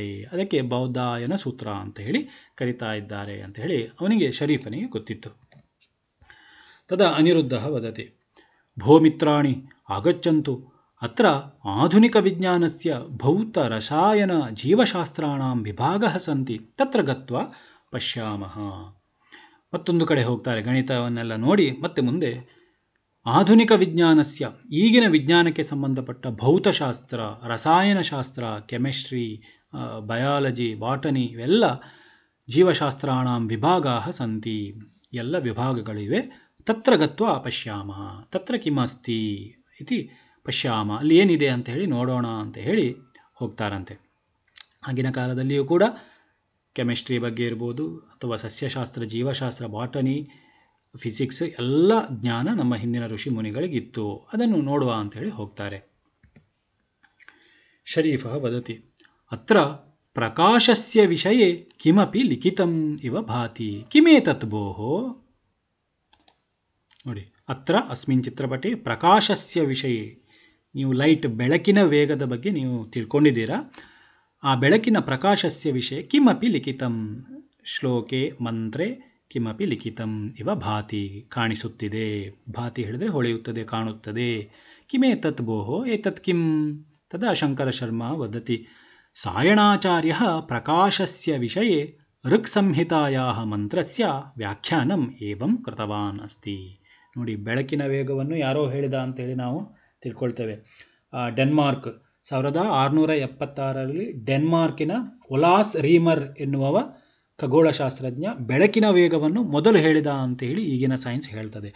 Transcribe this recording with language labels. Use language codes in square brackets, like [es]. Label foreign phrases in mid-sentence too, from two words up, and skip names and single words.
[kn] ಅದಕ್ಕೆ ಬೌಧಾಯನ ಸೂತ್ರ ಅಂತ ಹೇಳಿ ಕರಿತಾ ಇದ್ದಾರೆ ಅಂತ ಹೇಳಿ ಅವನಿಗೆ ಶರೀಫನಿಗೆ ಗೊತ್ತಿತ್ತು. [sa] ತದಾ ಅನಿರುದ್ಧಃ ವದತಿ ಭೋ ಮಿತ್ರಾಣಿ ಆಗಚ್ಚಂತು ಅತ್ರ ಆಧುನಿಕ ವಿಜ್ಞಾನಸ್ಯ ಭೌತ ರಸಾಯನ ಜೀವಶಾಸ್ತ್ರಾಣಾಂ ವಿಭಾಗಃ ಸಂತಿ ತತ್ರ ಗತ್ವಾ ಪಶ್ಯಾಮಃ. [kn] ಮತ್ತೊಂದು ಕಡೆ ಹೋಗ್ತಾರೆ, ಗಣಿತವನ್ನೆಲ್ಲ ನೋಡಿ ಮತ್ತೆ ಮುಂದೆ [sa] ಆಧುನಿಕ ವಿಜ್ಞಾನಸ್ಯ, [kn] ಈಗಿನ ವಿಜ್ಞಾನಕ್ಕೆ ಸಂಬಂಧಪಟ್ಟ ಭೌತಶಾಸ್ತ್ರ, ರಸಾಯನಶಾಸ್ತ್ರ, [en] chemistry, biology, botany [kn] ಇವೆಲ್ಲ [sa] ಜೀವಶಾಸ್ತ್ರಾಣಾಂ ವಿಭಾಗಾಃ ಸಂತಿ, [kn] ಎಲ್ಲ ವಿಭಾಗಗಳಿವೆ. [sa] ತತ್ರ ಗತ್ವಾ ಪಶ್ಯಾಮಃ ತತ್ರ ಕಿಮಸ್ತಿ ಇತಿ ಪಶ್ಯಾಮ, [kn] ಅಲ್ಲಿ ಏನಿದೆ ಅಂತ ಹೇಳಿ ನೋಡೋಣ ಅಂತ ಹೇಳಿ ಹೋಗ್ತಾರಂತೆ. ಆಗಿನ ಕಾಲದಲ್ಲಿಯೂ ಕೂಡ ಕೆಮಿಸ್ಟ್ರಿ ಬಗ್ಗೆ ಇರ್ಬೋದು ಅಥವಾ ಸಸ್ಯಶಾಸ್ತ್ರ, ಜೀವಶಾಸ್ತ್ರ, [en] botany, physics [kn] ಎಲ್ಲ ಜ್ಞಾನ ನಮ್ಮ ಹಿಂದಿನ ಋಷಿ ಮುನಿಗಳಿಗಿತ್ತು. ಅದನ್ನು ನೋಡುವ ಅಂಥೇಳಿ ಹೋಗ್ತಾರೆ. [sa] ಶರೀಫಃ ವದತಿ ಅತ್ರ ಪ್ರಕಾಶಸ್ಯ ವಿಷಯೇ ಕಿಮಪಿ ಲಿಖಿತಂ ಇವ ಭಾತಿ ಕಿಮೇತತ್ ಭೋಃ. [kn] ನೋಡಿ, [sa] ಅತ್ರ ಅಸ್ಮಿನ್ ಚಿತ್ರಪಟೆ ಪ್ರಕಾಶಸ್ಯ ವಿಷಯೇ, [kn] ನೀವು ಲೈಟ್ ಬೆಳಕಿನ ವೇಗದ ಬಗ್ಗೆ ನೀವು ತಿಳ್ಕೊಂಡಿದ್ದೀರಾ. ಆ ಬೆಳಕಿನ [sa] ಪ್ರಕಾಶಸ್ಯ ವಿಷಯ ಕಿಮಪಿ ಲಿಖಿತಂ, ಶ್ಲೋಕೆ ಮಂತ್ರೆ ಕಿಮಪಿ ಲಿಖಿತಂ ಇವ ಭಾತಿ, ಕಾಣಿಸುತ್ತಿದೆ. [kn] ಭಾತಿ ಹೇಳಿದರೆ ಹೊಳೆಯುತ್ತದೆ, ಕಾಣುತ್ತದೆ. [sa] ಕಿಮೇತತ್ ಭೋಃ ಏತತ್ ಕಿಂ ತದಾ ಶಂಕರ ಶರ್ಮಾ ವದತಿ ಸಾಯಣಾಚಾರ್ಯಃ ಪ್ರಕಾಶಸ್ಯ ವಿಷಯೇ ಋಕ್ಸಂಹಿತಾಯಾಃ ಮಂತ್ರಸ್ಯ ವ್ಯಾಖ್ಯಾನಂ ಏವಂ ಕೃತವಾನ್ ಅಸ್ತಿ. [kn] ನೋಡಿ, ಬೆಳಕಿನ ವೇಗವನ್ನು ಯಾರೋ ಹೇಳಿದ ಅಂತೇಳಿ ನಾವು ತಿಳ್ಕೊಳ್ತೇವೆ. ಡೆನ್ಮಾರ್ಕ್ 1676ರಲ್ಲಿ ಡೆನ್ಮಾರ್ಕಿನ ಒಲಾಸ್ ರೀಮರ್ ಎನ್ನುವವ ಖಗೋಳಶಾಸ್ತ್ರಜ್ಞ ಬೆಳಕಿನ ವೇಗವನ್ನು ಮೊದಲು ಹೇಳಿದ ಅಂತೇಳಿ ಈಗಿನ ಸೈನ್ಸ್ ಹೇಳ್ತದೆ.